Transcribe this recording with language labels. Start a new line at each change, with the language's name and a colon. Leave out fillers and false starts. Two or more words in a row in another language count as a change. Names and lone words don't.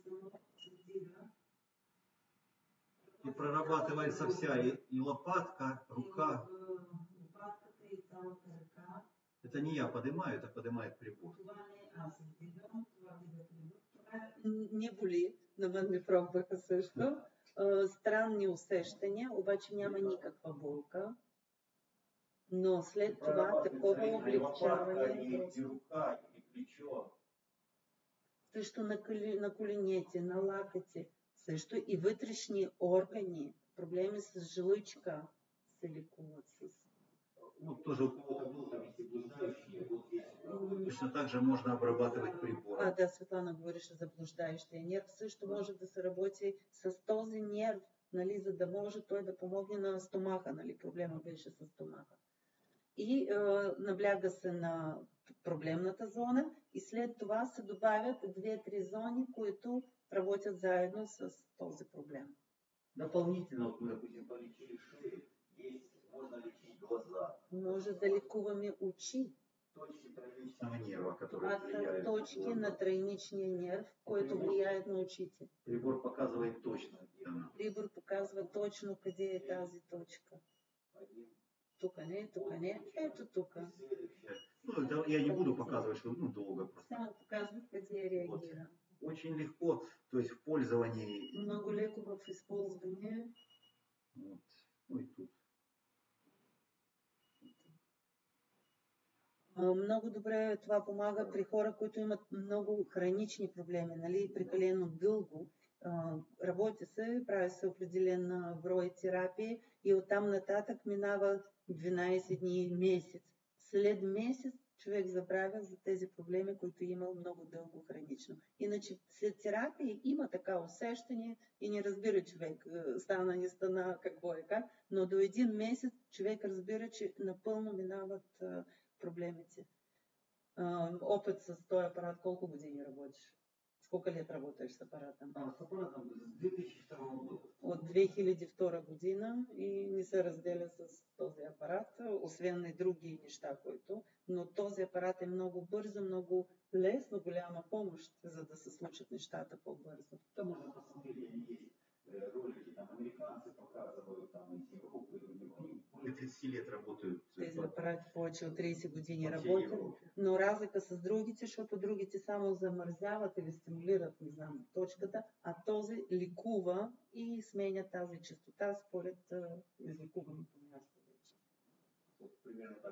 Russian: И прорабатывается вся и лопатка, рука. Это не я поднимаю, это поднимает прибор.
Bulgarian: Не боли, на мен ми пробваха също. Странни усещания, обаче няма никаква болка. Но след това такова облегчаване. Също на коленете, на лакъци. Също и вътрешни органи, проблеми с жлъчка се лекуват с...
Russian: Вот тоже у кого-то был там эти блуждающие, вот здесь. Точно так же можно обрабатывать прибором.
Bulgarian: Да, Светлана говореше за блуждаещия нерв. Също може да се работи с този нерв, нали, за да може той да помогне на стомаха. Нали, проблема беше с стомаха. И набляга се на проблемната зона и след това се добавят 2-3 зони, които работят заедно с този проблем.
Russian: Дополнительно, вот мы, допустим, полечили шею, можно лечить глаза.
Bulgarian: Може да лекуваме очи.
Russian: Точки тройничного нерва, которые
Bulgarian: Това са
Russian: влияют.
Bulgarian: точки на тройничния нерв, които влияят на очите.
Russian: Прибор показывает точно, где она.
Bulgarian: Прибор показва точно къде е тази точка. тук не, ето тук.
Russian: Ну, это я не буду показывать, что долго просто.
Bulgarian: Само показвам къде реагира.
Russian: Очень легко, то есть в пользовании.
Bulgarian: Много леко в използване.
Russian: Вот. Ну и тут.
Bulgarian: Много добре това помага при хора, които имат много хронични проблеми, нали, прекалено дълго. Работи се, прави се определен брой терапии и оттам нататък минава 12 дни, месец. След месец човек забравя за тези проблеми, които е имал много дълго хронично. Иначе след терапия има така усещане и не разбира човек, стана, не стана, какво е как, но до един месец човек разбира, че напълно минават проблемите. Опит с този апарат, колко години работиш?
Russian: Сколько лет работаешь с аппаратом? С аппаратом с 2002 года.
Bulgarian: От 2002 година и не се разделя с този апарат, освен и други неща, които. Но този апарат е много бързо, много лесно, голяма помощ, за да се случат нещата по-бързо.
Russian: Там можно посмотреть, есть ролики, там американцы показывают, там из Европы, они более 30 лет работают.
Bulgarian: Тези апарати повече от 30 години работят, но разлика с другите, защото другите само замързяват или стимулират, не знам, точката, а този ликува и сменя тази частота според изликуваното място.
Russian: Примерно так.